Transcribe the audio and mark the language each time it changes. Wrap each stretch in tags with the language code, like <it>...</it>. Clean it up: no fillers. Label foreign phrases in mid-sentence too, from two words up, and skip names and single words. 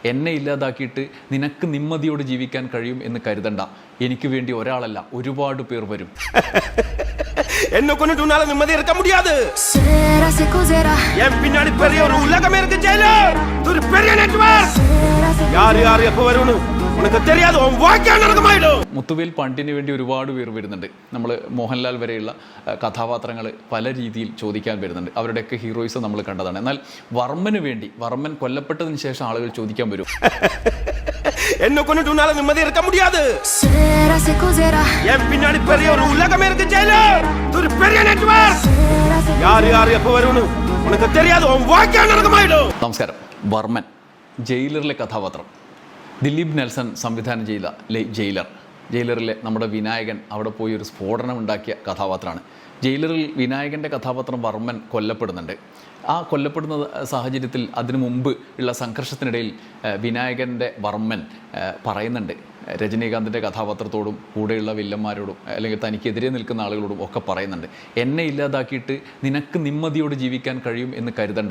<ml>എന്നെ ഇല്ലാതാക്കിയിട്ട് നിനക്ക് നിമ്മതിയോട് ജീവിക്കാൻ കഴിയും എന്ന് കരുതണ്ട. എനിക്ക് വേണ്ടി ഒരാളല്ല, ഒരുപാട് പേർ വരും.</ml> <ta>என்ன கொண்டு உன்னால நிம்மதி இருக்க முடியாது. என் பின்னாடி பெரிய ஒரு உலகமே இருக்கு ஜெயிலர். இது ஒரு பெரிய நெட்வொர்க். யார் எப்ப வரும்னு உனக்கு தெரியாது. உன் வாழ்க்கை நடக்குமாயிடும்.</ta> <ml>മുത്തുവേൽ പാണ്ടിന് വേണ്ടി ഒരുപാട് പേർ വരുന്നുണ്ട്. നമ്മൾ മോഹൻലാൽ വരെയുള്ള കഥാപാത്രങ്ങൾ പല രീതിയിൽ ചോദിക്കാൻ വരുന്നുണ്ട്. അവരുടെയൊക്കെ ഹീറോയിസ് നമ്മൾ കണ്ടതാണ്. എന്നാൽ വർമ്മന് വേണ്ടി, വർമ്മൻ കൊല്ലപ്പെട്ടതിന് ശേഷം ആളുകൾ ചോദിക്കാൻ വരും.</ml> <ta>என்ன கொண்டு உன்னால நிம்மதி இருக்க முடியாது. என் பின்னாடி பெரிய ஒரு உலகமே இருக்கு ஜெயிலர். இது ஒரு பெரிய நெட்வொர்க். யார் எப்ப வரும்னு உனக்கு தெரியாது. உன் வாழ்க்கை நடக்குமாயிடும்.</ta> <ml>നമസ്കാരം. വർമ്മൻ ജയിലറിലെ കഥാപാത്രം. ദിലീപ് നെൽസൺ സംവിധാനം ചെയ്ത ജയിലറിലെ നമ്മുടെ വിനായകൻ അവിടെ പോയി ഒരു സ്ഫോടനം ഉണ്ടാക്കിയ കഥാപാത്രമാണ്. ജയിലറിൽ വിനായകൻ്റെ കഥാപാത്രം വർമ്മൻ കൊല്ലപ്പെടുന്നുണ്ട്. ആ കൊല്ലപ്പെടുന്ന സാഹചര്യത്തിൽ അതിനു മുമ്പ് ഉള്ള സംഘർഷത്തിനിടയിൽ വിനായകൻ്റെ വർമ്മൻ പറയുന്നുണ്ട് രജനീകാന്തിൻ്റെ കഥാപാത്രത്തോടും കൂടെയുള്ള വില്ലന്മാരോടും അല്ലെങ്കിൽ തനിക്കെതിരെ നിൽക്കുന്ന ആളുകളോടും ഒക്കെ പറയുന്നുണ്ട്, എന്നെ ഇല്ലാതാക്കിയിട്ട് നിനക്ക് നിമ്മതിയോട് ജീവിക്കാൻ കഴിയും എന്ന് കരുതണ്ട.</ml>